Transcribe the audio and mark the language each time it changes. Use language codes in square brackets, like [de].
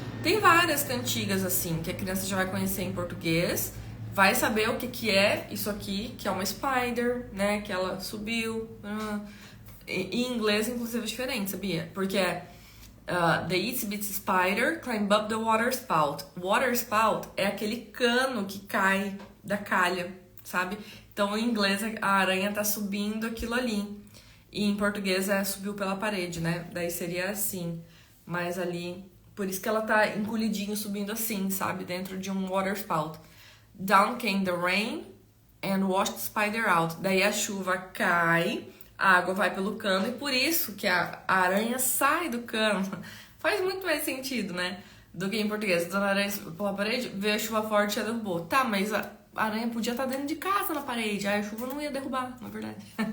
[pt] Tem várias cantigas assim, que a criança já vai conhecer em português, vai saber o que é isso aqui, que é uma spider, né, que ela subiu. Em inglês, inclusive, é diferente, sabia? Porque [en] The itsy bitsy spider climbed up the water spout. [pt] Water spout é aquele cano que cai da calha, sabe? Então, em inglês, a aranha tá subindo aquilo ali. E em português subiu pela parede, né? Daí seria assim. Mas ali, por isso que ela tá encolhidinho, subindo assim, sabe? Dentro de um water spout. [en] Down came the rain and washed the spider out. [pt] Daí a chuva cai, a água vai pelo cano e por isso que a aranha sai do cano. Faz muito mais sentido, né? Do que em português. Dona Aranha pela parede, veio a chuva forte e a derrubou. Tá, mas a aranha podia estar dentro de casa na parede, aí a chuva não ia derrubar, na verdade.